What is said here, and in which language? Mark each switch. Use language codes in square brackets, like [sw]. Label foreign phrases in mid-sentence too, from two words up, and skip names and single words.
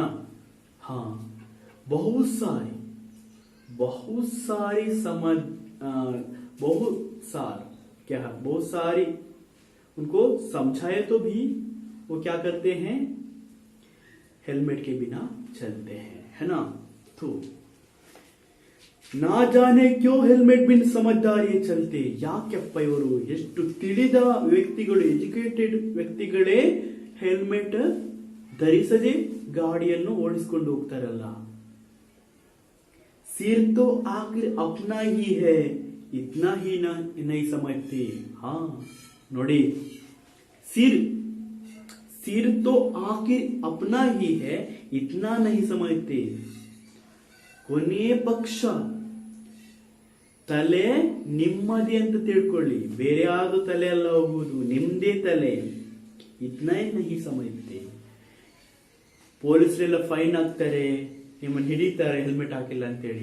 [hi] हाँ, बहुत सारी बहुत सारी उनको समझाए तो भी वो क्या करते हैं? हेलमेट के बिना चलते हैं, है ना? तो ना जाने क्यों हेलमेट बिन समझदारी चलते. [kn] ಯಾಕೆಪ್ಪ ಇವರು ಎಷ್ಟು ತಿಳಿದ ವ್ಯಕ್ತಿಗಳು, ಎಜುಕೇಟೆಡ್ ವ್ಯಕ್ತಿಗಳೇ ಹೆಲ್ಮೆಟ್ ಧರಿಸದೆ ಗಾಡಿಯನ್ನು ಓಡಿಸಿಕೊಂಡು ಹೋಗ್ತಾರಲ್ಲ. [hi] सिर तो आखिर अपना ही है, इतना ही नहीं समझते. [kn] ಹಾ ನೋಡಿ, [hi] सिर तो आखिर अपना ही है, इतना नहीं समझते. [kn] ಕೊನೆಯ ಪಕ್ಷ ತಲೆ ನಿಮ್ಮದೇ ಅಂತ ತಿಳ್ಕೊಳ್ಳಿ, ಬೇರೆ ಯಾವುದು ತಲೆ ಅಲ್ಲ ಹೋಗುವುದು, ನಿಮ್ದೇ ತಲೆ. [hi] ಇದ್ನ नहीं समझते. [kn] ಪೊಲೀಸರೆಲ್ಲ ಫೈನ್ ಹಾಕ್ತಾರೆ, ನಿಮ್ಮನ್ನು ಹಿಡಿತಾರೆ ಹೆಲ್ಮೆಟ್ ಹಾಕಿಲ್ಲ ಅಂತೇಳಿ.